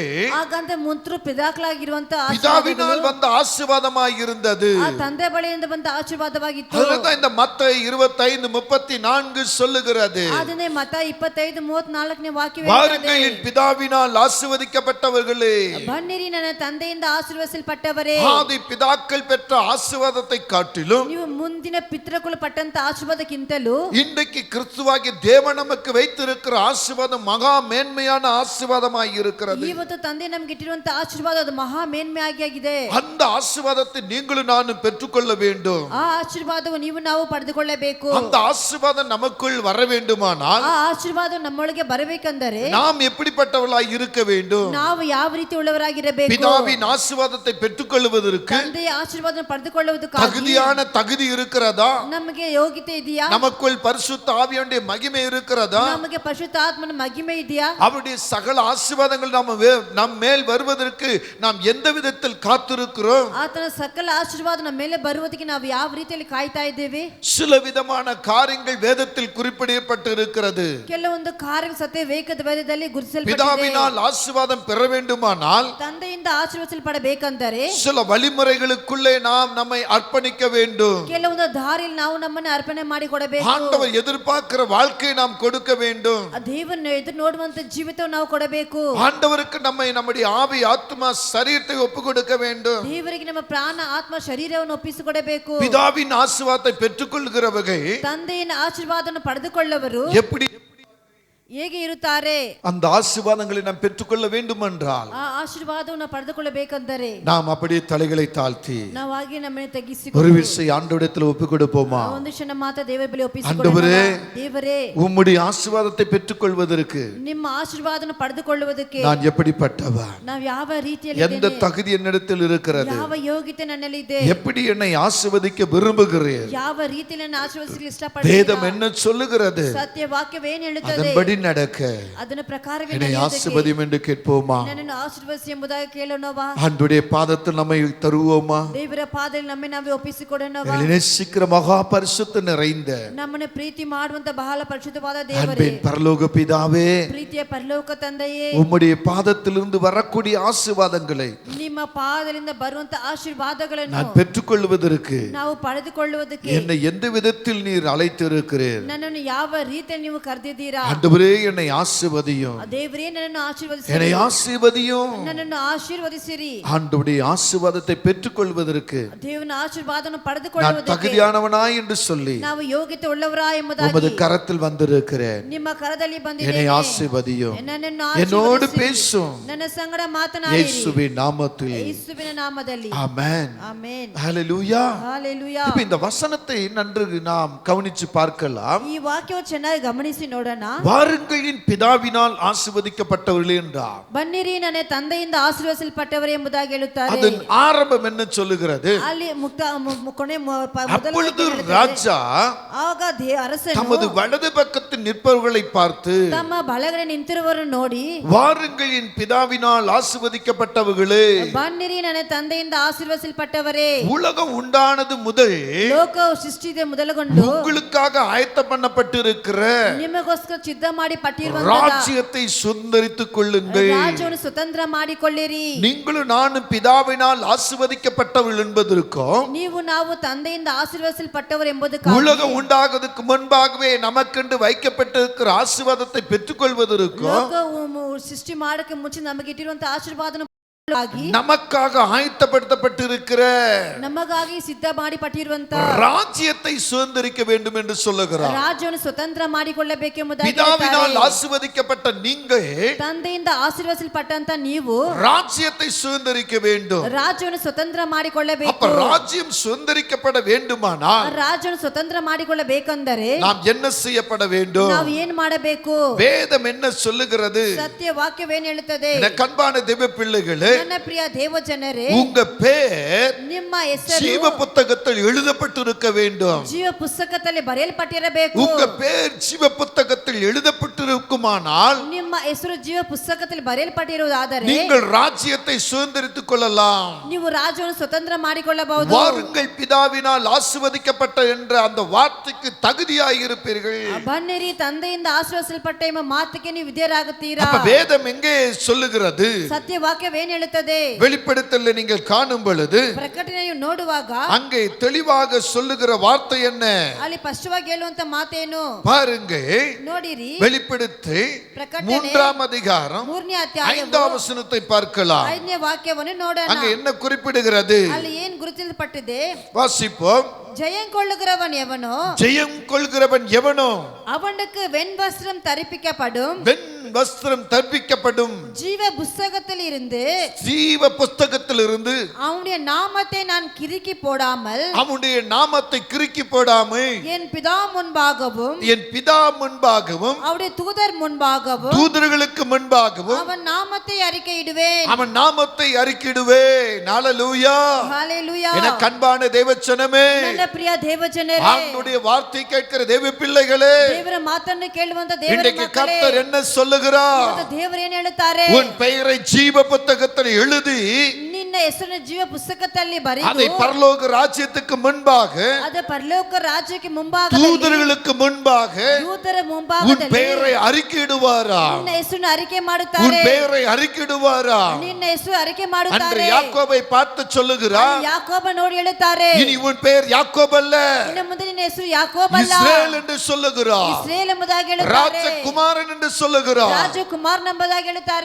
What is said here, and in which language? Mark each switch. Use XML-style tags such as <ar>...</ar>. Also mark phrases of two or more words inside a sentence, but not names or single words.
<kn>ಹಾಗಂತ ಮುಂತ್ರು ಪಿದಾಕಲಾಗಿರುವಂತ</kn> <ta>பிதாவினால் வந்த ஆசீர்வாதமாய் இருந்தது.</ta> <kn>ಆ ತಂದೆ ಬಳಿಯಿಂದ ಬಂದ ಆಶೀರ್ವಾದವಾಗಿತ್ತು.</kn> <ta>அதுதான் இந்த மத்தேயு 25:34 சொல்லுகிறது.</ta> <kn>ಅದನ್ನೇ ಮತ್ತ 25:34ನೇ ವಾಕ್ಯವೇ</kn> <ta>வாருங்கள் என் பிதாவினால் ஆசீர்வதிக்கப்பட்டவர்களே,</ta> <kn>ಬನ್ನಿರಿ ನನ್ನ ತಂದೆಯಿಂದ ಆಶೀರ್ವದಿಸಲ್ಪಟ್ಟವರೇ.</kn> <ta>ஆதி பிதாக்கள் பெற்ற ஆசீர்வாதத்தை காட்டிலும்</ta> <kn>ನೀವು ಮುಂದಿನ ಪಿತೃಗಳು ಪಟ್ಟಂತ ಆಶೀರ್ವಾದಕ್ಕಿಂತಲೂ</kn> <ta>இன்றைக்கு கிறிஸ்துவாகிய தேவன் நமக்கு வைத்திருக்கிற ஆசீர்வாதம் மகா மேன்மையான ஆசீர்வாதமாய் இருக்கிறது.</ta> <kn>ಇವತ್ತು ತಂದೆ ನಮ್ಗೆ ಇಟ್ಟಿರುವಂತ ಆಶೀರ್ವಾದ ಅದು ಮಹಾ ಮೇನ್ಮೆಯಾಗಿ ಆಗಿದೆ.</kn> <ta>அந்த ஆசீர்வாதத்தை நீங்களும் நானும் பெற்றுக்கொள்ள வேண்டும்.</ta> <kn>ಆ ಆಶೀರ್ವಾದವು ನೀವು ನಾವು ಪಡೆದುಕೊಳ್ಳಬೇಕು.</kn> <ta>அந்த ஆசீர்வாதம் நமக்குள் வர வேண்டுமானால்</ta> <kn>ಆ ಆಶೀರ್ವಾದ ನಮ್ಮೊಳಗೆ ಬರಬೇಕೆಂದರೆ</kn> <ta>நாம் எப்படிப்பட்டவர்களாய் இருக்க வேண்டும்?</ta> <kn>ನಾವು ಯಾವ ರೀತಿ ಉಳ್ಳವರಾಗಿರಬೇಕು?</kn> <ta>பிதாவின் ஆசீர்வாதத்தை பெற்றுக்கொள்வதற்கு</ta> <kn>ತಂದೆಯ ಆಶೀರ್ವಾದ ಪಡೆದುಕೊಳ್ಳುವುದಕ್ಕಾಗಿ</kn> <ta>தகுதியான தகுதி இருக்கிறதா?</ta> <kn>ನಮಗೆ ಯೋಗ್ಯತೆ ಇದೆಯಾ?</kn> <ta>நமக்குள் பரிசுத்த ஆவியானுடைய மகிமை இருக்கிறதா?</ta> <kn>ನಮಗೆ ಪರಿಶುದ್ಧಾತ್ಮನ ಮಹಿಮೆ ಇದೆಯಾ?</kn> <ta>அவருடைய சகல ஆசீர்வாதங்கள் நம் மேல் வருவதற்கு நாம் எந்த விதத்தில் காத்திருக்கிறோம்?</ta> <kn>ಆತನ ಸಕಲ ಆಶೀರ್ವಾದ ನಮ್ಮ ಮೇಲೆ ಬರುವುದಕ್ಕೆ ನಾವು ಯಾವ ರೀತಿಯಲ್ಲಿ ಕಾಯ್ತಾ ಇದ್ದೇವೆ?</kn> <ta>சில விதமான காரியங்கள் வேதத்தில் குறிப்பிடப்பட்டு இருக்கிறது.</ta> <kn>ಕೆಲವೊಂದು ಕಾರ್ಯ ಸತ್ಯ ವೇಗದ ವೇದದಲ್ಲಿ ಗುರುತಿಸಲ್ಪಟ್ಟಿದೆ.</kn> <ta>பிதாவினால் ஆசீர்வாதம் பெற வேண்டுமானால்</ta> <kn>ತಂದೆಯಿಂದ ಆಶೀರ್ವದಿಸಲ್ಪಡಬೇಕೆಂದರೆ</kn> <ta>சில வழிமுறைகளுக்குள்ளே நாம் நம்மை அர்ப்பணிக்க வேண்டும்.</ta> <kn>ಕೆಲವೊಂದು ದಾರಿಯಲ್ಲಿ ನಾವು ನಮ್ಮನ್ನು ಅರ್ಪಣೆ ಮಾಡಿಕೊಡಬೇಕು.</kn> <ta>ஆண்டவர் எதிர்பார்க்கிற வாழ்க்கையை நாம் கொடுக்க வேண்டும்.</ta> <kn>ದೇವರನ್ನು ಎದುರು ನೋಡುವಂತ ಜೀವಿತವನ್ನು ನಾವು ಕೊಡಬೇಕು.</kn> <ta>ஆண்டவருக்கு நம்முடைய ஆவி ஆத்மா சரீரத்தை ஒப்பு கொடுக்க வேண்டும்.</ta> <kn>ದೇವರಿಗೆ ನಮ್ಮ ಪ್ರಾಣ ಆತ್ಮ ಶರೀರವನ್ನು ಒಪ್ಪಿಸಿಕೊಡಬೇಕು.</kn> <ta>பிதாவின் ஆசீர்வாதத்தை பெற்றுக்கொள்கிறவர்கள்</ta> <kn>ತಂದೆಯ ಆಶೀರ್ವಾದವನ್ನು ಪಡೆದುಕೊಳ್ಳುವರು</kn> <ta>எப்படி</ta> <kn>ಹೇಗೆ ಇರುತ್ತಾರೆ?</kn> <ta>அந்த ஆசீர்வாதங்களை நாம் பெற்றுக்கொள்ள வேண்டும் என்றால்</ta> <kn>ಆ ಆಶೀರ್ವಾದವನ್ನು ಪಡೆದುಕೊಳ್ಳಬೇಕೆಂದರೆ</kn> <ta>நாம் அப்படியே தலைகளை தாழ்த்தி</ta> <kn>ನಾವು ಹಾಗೆ ನಮ್ಮನ್ನು</kn> <ta>ஒரு</ta> <kn>ತಗ್ಗಿಸಿಕೊಂಡು</kn> <ta>விஷயம் ஆண்டவரிடத்தில் ஒப்பு கொடுப்போமா?</ta> <kn>ಒಂದು ಕ್ಷಣ ಮಾತ್ರ ದೇವರ ಬಳಿ</kn> <ta>ஆண்டவரே,</ta> <kn>ಒಪ್ಪಿಸಿಕೊಳ್ಳೋಣ. ದೇವರೇ,</kn> <ta>உம்முடைய ஆசீர்வாதத்தை பெற்றுக்கொள்வதற்கு</ta> <kn>ನಿಮ್ಮ ಆಶೀರ್ವಾದವನ್ನು ಪಡೆದುಕೊಳ್ಳುವುದಕ್ಕೆ</kn> <ta>நான் எப்படிப்பட்டவன்?</ta> <kn>ನಾವು ಯಾವ ರೀತಿಯಲ್ಲಿ</kn> <ta>எந்த தகுதி என்னிடத்தில் இருக்கிறது?</ta> <kn>ಯಾವ ಯೋಗ್ಯತೆ ನನ್ನಲ್ಲಿ ಇದೆ?</kn> <ta>எப்படி என்னை ஆசீர்வதிக்க விரும்புகிறேன்?</ta> <kn>ಯಾವ ರೀತಿಯಲ್ಲಿ ನನ್ನ ಆಶೀರ್ವದಿಸಲು</kn> <ta>வேதம்</ta> <kn>ಇಷ್ಟಪಡ್ತೀರಾ?</kn> <ta>என்ன சொல்லுகிறது?</ta> <kn>ಸತ್ಯ ವಾಕ್ಯವೇನು ಹೇಳುತ್ತದೆ?</kn> <ta>அதன்படி நடக்க</ta> <kn>ಅದನ್ನ ಪ್ರಕಾರವೇ</kn> <ta>என்னை</ta> <kn>ನಡೆಯುವುದಕ್ಕೆ</kn> <ta>ஆசீர்வதியும் என்று கேட்போமா?</ta> <kn>ನನ್ನನ್ನು ಆಶೀರ್ವದಿಸಿ ಎಂಬುದಾಗಿ ಕೇಳೋಣವಾ?</kn> <ta>ஆண்டவருடைய பாதத்தில் நம்மை தருவோமா?</ta> <kn>ದೇವರ ಪಾದದಲ್ಲಿ ನಮ್ಮನ್ನು ನಾವೇ ಒಪ್ಪಿಸಿಕೊಡೋಣವಾ?</kn> <ta>நேசிக்கிற மகா பரிசுத்த நிறைந்த</ta> <kn>ನಮ್ಮನ್ನು ಪ್ರೀತಿ ಮಾಡುವಂತ ಬಹಳ ಪರಿಶುದ್ಧವಾದ ದೇವರೇ,</kn> <ta>அன்பின் பரலோக பிதாவே,</ta> <kn>ಪ್ರೀತಿಯ ಪರಲೋಕ ತಂದೆಯೇ,</kn> <ta>உம்முடைய பாதத்திலிருந்து வரக்கூடிய ஆசீர்வாதங்களை</ta> <kn>ನಿಮ್ಮ ಪಾದದಿಂದ ಬರುವಂತ ಆಶೀರ್ವಾದಗಳನ್ನು</kn> <ta>நான் பெற்றுக்கொள்வதற்கு</ta> <kn>ನಾವು ಪಡೆದುಕೊಳ್ಳುವುದಕ್ಕೆ</kn> <ta>என்னை எந்த விதத்தில் நீர் அழைத்திருக்கிறீர்?</ta> <kn>ನನ್ನನ್ನು ಯಾವ ರೀತಿಯಲ್ಲಿ ನೀವು ಕರೆದಿದ್ದೀರಾ?</kn> <ta>ஆண்டவரே, என்னை ஆசீர்வதியும்,</ta> <kn>ದೇವರೇ, ನನ್ನನ್ನು ಆಶೀರ್ವದಿಸಿರಿ,</kn> <ta>என்னை ஆசீர்வதியும்.</ta> <kn>ನನ್ನನ್ನು ಆಶೀರ್ವದಿಸಿರಿ.</kn> <ta>ஆண்டவருடைய ஆசீர்வாதத்தை பெற்றுக்கொள்வதற்கு</ta> <kn>ದೇವನ ಆಶೀರ್ವಾದವನ್ನು</kn> <ta>நான்</ta> <kn>ಪಡೆದುಕೊಳ್ಳುವುದಕ್ಕೆ</kn> <ta>தகுதியானவனாய் என்று சொல்லி</ta> <kn>ನಾವು ಯೋಗ್ಯತೆ ಉಳ್ಳವರಾ</kn> <ta>உமது</ta> <kn>ಎಂಬುದಾಗಿ</kn> <ta>கரத்தில் வந்திருக்கிறேன்.</ta> <kn>ನಿಮ್ಮ ಕರದಲ್ಲಿ</kn> <ta>என்னை</ta> <kn>ಬಂದಿದ್ದೇನೆ.</kn> <ta>ஆசீர்வதியும்,</ta> <kn>ನನ್ನನ್ನು</kn> <ta>என்னோடு</ta> <kn>ಆಶೀರ್ವದಿಸಿರಿ.</kn> <ta>பேசும்.</ta> <kn>ನನ್ನ ಸಂಗಡ ಮಾತನಾಡಿರಿ.</kn> <ta>இயேசுவின் நாமத்தில்</ta> <kn>ಯೇಸುವಿನ ನಾಮದಲ್ಲಿ.</kn> <ta>ஆமென்.</ta> <kn>ಆಮೆನ್.</kn> <ta>ஹல்லேலூயா.</ta> <kn>ಹಲ್ಲೆಲೂಯಾ.</kn> <ta>இப்ப இந்த வசனத்தை நன்கு நாம் கவனிச்சு பார்க்கலாம்.</ta> <kn>ಈ ವಾಕ್ಯವು ಚೆನ್ನಾಗಿ ಗಮನಿಸಿ ನೋಡೋಣ.</kn> <ta>வாருங்கள் என் பிதாவினால் ஆசீர்வதிக்கப்பட்டவர்களே என்றார்.</ta> <kn>ಬನ್ನಿರಿ, ನನ್ನ ತಂದೆಯಿಂದ ಆಶೀರ್ವದಿಸಲ್ಪಟ್ಟವರು ಎಂಬುದಾಗಿ ಹೇಳುತ್ತಾರೆ.</kn> <ta>அதன் ஆரம்பம் என்ன சொல்லுகிறது?</ta> <kn>ಅಲ್ಲಿ ಕೊನೆ</kn> <ta>அப்பொழுது ராஜா</ta> <kn>ಆಗ ಅರಸನು</kn> <ta>தமது வலது பக்கத்தில் நிற்பவர்களை பார்த்து,</ta> <kn>ತಮ್ಮ ಬಲಗಡೆ ನಿಂತಿರುವವರನ್ನು ನೋಡಿ,</kn> <ta>வாருங்கள் என் பிதாவினால் ஆசீர்வதிக்கப்பட்டவர்களே,</ta> <kn>ಬನ್ನಿರಿ, ನನ್ನ ತಂದೆಯಿಂದ ಆಶೀರ್ವದಿಸಲ್ಪಟ್ಟವರೇ,</kn> <ta>உலகம் உண்டானது முதல்</ta> <kn>ಲೋಕವು ಸೃಷ್ಟಿದೆ ಮೊದಲುಗೊಂಡು</kn> <ta>உங்களுக்காக ஆயத்தம் பண்ணப்பட்டிருக்கிற</ta> <kn>ನಿಮಗೋಸ್ಕರ ಸಿದ್ಧ ಮಾಡಿ ಪಟ್ಟಿರುವಂತ</kn> <ta>ராஜ்யத்தை சுதந்தரித்துக் கொள்ளுங்கள்.</ta> <kn>ರಾಜ್ಯವನ್ನು ಸ್ವತಂತ್ರ ಮಾಡಿಕೊಳ್ಳಿರಿ.</kn> <ta>நீங்களும் நானும் பிதாவினால் ஆசீர்வதிக்கப்பட்டவர்கள் என்பதற்கும்,</ta> <kn>ನೀವು ನಾವು ತಂದೆಯಿಂದ ಆಶೀರ್ವದಿಸಲ್ಪಟ್ಟವರು ಎಂಬುದಕ್ಕಾಗಿ</kn> <ta>உலகம் உண்டாகுவதற்கு முன்பாகவே நமக்கென்று வைக்கப்பட்டிருக்கிற ஆசீர்வாதத்தை பெற்றுக்கொள்வதற்கும்</ta> <kn>ಲೋಕವು ಸೃಷ್ಟಿ ಮಾಡಕ್ಕೆ ಮುಂಚೆ ನಮಗೆ ಇಟ್ಟಿರುವಂತ ಆಶೀರ್ವಾದನ</kn> <ta>நமக்காக ஆயத்தப்படுத்தப்பட்டிருக்கிற</ta> <kn>ನಮಗಾಗಿ ಸಿದ್ಧ ಮಾಡಿಪಟ್ಟಿರುವಂತ</kn> <ta>ராஜ்யத்தை சுதந்தரிக்க வேண்டும் என்று சொல்லுகிறார்.</ta> <kn>ರಾಜ್ಯವನ್ನು ಸ್ವತಂತ್ರ ಮಾಡಿಕೊಳ್ಳಬೇಕೆಂಬುದಾಗಿ</kn> <ta>பிதாவினால் ஆசீர்வதிக்கப்பட்ட நீங்கள்</ta> <kn>ತಂದೆಯಿಂದ ಆಶೀರ್ವದಿಸಲ್ಪಟ್ಟಂತ ನೀವು</kn> <ta>ராஜ்யத்தை சுதந்தரிக்க வேண்டும்.</ta> <kn>ರಾಜ್ಯವನ್ನು ಸ್ವತಂತ್ರ ಮಾಡಿಕೊಳ್ಳಬೇಕು.</kn> <ta>அப்ப ராஜ்யம் சுதந்தரிக்கப்பட வேண்டுமானால்</ta> <kn>ರಾಜ್ಯವನ್ನು ಸ್ವತಂತ್ರ ಮಾಡಿಕೊಳ್ಳಬೇಕೆಂದರೆ</kn> <ta>நாம் என்ன செய்யப்பட வேண்டும்?</ta> <kn>ನಾವು ಏನು ಮಾಡಬೇಕು?</kn> <ta>வேதம் என்ன சொல்லுகிறது?</ta> <kn>ಸತ್ಯ ವಾಕ್ಯವೇನು ಹೇಳುತ್ತದೆ?</kn> <ta>எனக்கு அன்பான தேவ பிள்ளைகளே,</ta> <kn>ನನ್ನ ಪ್ರಿಯ ದೇವಜನರೇ,</kn> <ta>உங்க பேர்</ta> <kn>ನಿಮ್ಮ ಹೆಸರು</kn> <ta>ஜீவ புத்தகத்தில் எழுதப்பட்டிருக்க வேண்டும்.</ta> <kn>ಜೀವ ಪುಸ್ತಕದಲ್ಲಿ ಬರೆಯಲ್ಪಟ್ಟಿರಬೇಕು.</kn> <ta>உங்க பேர் ஜீவ புத்தகத்தில் எழுதப்பட்டிருக்குமானால்</ta> <kn>ನಿಮ್ಮ ಹೆಸರು ಜೀವ ಪುಸ್ತಕದಲ್ಲಿ ಬರೆಯಲ್ಪಟ್ಟಿರುವುದಾದರೆ</kn> <ta>நீங்கள் ராஜ்யத்தை சுதந்தரித்துக் கொள்ளலாம்.</ta> <kn>ನೀವು ರಾಜ್ಯವನ್ನು ಸ್ವತಂತ್ರ ಮಾಡಿಕೊಳ್ಳಬಹುದು.</kn> <ta>வாருங்கள் பிதாவினால் ஆசீர்வதிக்கப்பட்ட என்ற அந்த வார்த்தைக்கு தகுதியாய் இருப்பீர்கள்.</ta> <kn>ಬನ್ನಿರಿ, ತಂದೆಯಿಂದ ಆಶೀರ್ವದಿಸಲ್ಪಟ್ಟ ಎಂಬ ಮಾತಿಗೆ ನೀವು ವಿಧೇಯರಾಗುತ್ತೀರಾ.</kn> <ta>அப்ப வேதம் எங்கே சொல்லுகிறது?</ta> <kn>ಸತ್ಯ ವಾಕ್ಯವೇನು ಹೇಳುತ್ತದೆ?</kn> <ta>வெளிப்படுத்தல நீங்கள் காணும் பொழுது</ta> <kn>ಪ್ರಕಟಣೆಯು ನೋಡುವಾಗ</kn> <ta>அங்கே தெளிவாக சொல்லுகிற வார்த்தை என்ன?</ta> <kn>ಅಲ್ಲಿ ಸ್ಪಷ್ಟವಾಗಿ ಹೇಳುವಂತ ಮಾತೇನು?</kn> <ta>பாருங்க,</ta> <kn>ನೋಡಿರಿ,</kn> <ta>வெளிப்படுத்தி</ta> <kn>ಪ್ರಕಟಣೆ</kn> <ta>3ஆம் அதிகாரம்</ta> <kn>3ನೇ ಅಧ್ಯಾಯ</kn> <ta>5ஆம் வசனத்தை பார்க்கலாம்.</ta> <kn>5ನೇ ವಾಕ್ಯವನ್ನು ನೋಡೋಣ.</kn> <ta>அங்க என்ன குறிப்பிடுகிறது?</ta> <kn>ಅಲ್ಲಿ ಏನು ಗುರುತಿಸಲ್ಪಟ್ಟಿದೆ?</kn> <ta>வாசிப்போம். ஜெயம் கொள்ளுகிறவன் எவனோ, ஜெயம் கொள்கிறவன் எவனோ அவனுக்கு வெண்வஸ்திரம் தரிப்பிக்கப்படும், வெண் வஸ்திரம் தரிப்பிக்கப்படும், ஜீவ புஸ்தகத்தில் இருந்து ஜீவ புஸ்தகத்திலிருந்து அவனுடைய நாமத்தை நான் கிறுக்கி போடாமல், அவனுடைய நாமத்தை கிறுக்கி போடாமல் என் பிதா முன்பாகவும் என் பிதா முன்பாகவும் அவருடைய தூதர் முன்பாகவும் தூதர்களுக்கு முன்பாகவும் அவன் நாமத்தை அறிக்கையிடுவேன். அவன் நாமத்தை அறிக்கையிடுவேன். ஹல்லேலூயா. ஹல்லேலூயா. எனக்கு அன்பான தேவச்சனமே,</ta> <kn>ನನ್ನ ಪ್ರಿಯ ದೇವಜನರೇ,</kn> <ta>அவனுடைய வார்த்தை கேட்கிற தேவ பிள்ளைகளே,</ta> <kn>ದೇವರ ಮಾತನ್ನು ಕೇಳುವಂತ ದೇವರ</kn> <ta>இன்றைக்கு</ta> <kn>ಮಕ್ಕಳೇ,</kn> <ta>கர்த்தர் என்ன சொல்லுகிறார்?</ta> <kn>ದೇವರು ಏನು ಹೇಳುತ್ತಾರೆ?</kn> <ta>உன் பெயரை ஜீவ புத்தகத்தில் எழுதி</ta> <kn>ನಿನ್ನ ಹೆಸರನ್ನು ಜೀವ ಪುಸ್ತಕದಲ್ಲಿ</kn> <ta>அதை</ta> <kn>ಬರೆದು</kn> <ta>பரலோக ராஜ்யத்துக்கு முன்பாக</ta> <kn>ಅದು ಪರಲೋಕ ರಾಜ್ಯಕ್ಕೆ ಮುಂಭಾಗದಲ್ಲಿ</kn> <ta>தூதர்களுக்கு முன்பாக</ta> <kn>ದೂತರ</kn> <ta>உன்</ta> <kn>ಮುಂಭಾಗದಲ್ಲಿ</kn> <ta>பெயரை அறிக்கையிடுவாரா?</ta> <kn>ನಿನ್ನ ಹೆಸರನ್ನು ಅರಿಕೆ</kn> <ta>உன்</ta> <kn>ಮಾಡುತ್ತಾರೆ.</kn> <ta>பெயரை அறிக்கையிடுவாரா?</ta> <kn>ನಿನ್ನ ಹೆಸರು ಅರಿಕೆ</kn> <ta>அன்று</ta> <kn>ಮಾಡುತ್ತಾರೆ.</kn> <ta>யாக்கோபை பார்த்து சொல்லுகிறார்,</ta> <kn>ಯಾಕೋಬ ನೋಡಿ ಹೇಳುತ್ತಾರೆ,</kn> <ta>இனி உன் பெயர் யாக்கோப் அல்ல,</ta> <kn>ಇನ್ನು ಮುಂದೆ ನಿನ್ನ ಹೆಸರು ಯಾಕೋಬ ಅಲ್ಲ,</kn> <ta>இஸ்ரேல் என்று சொல்லுகிறார்.</ta> <kn>ಇಸ್ರೇಲ್ ಎಂಬುದಾಗಿ ಹೇಳುತ್ತಾರೆ.</kn> <ta>ராஜகுமாரன் என்று சொல்லுகிறார்.</ta> <kn>ರಾಜಕುಮಾರ್ ಎಂಬುದಾಗಿ ಹೇಳುತ್ತಾರೆ.</kn>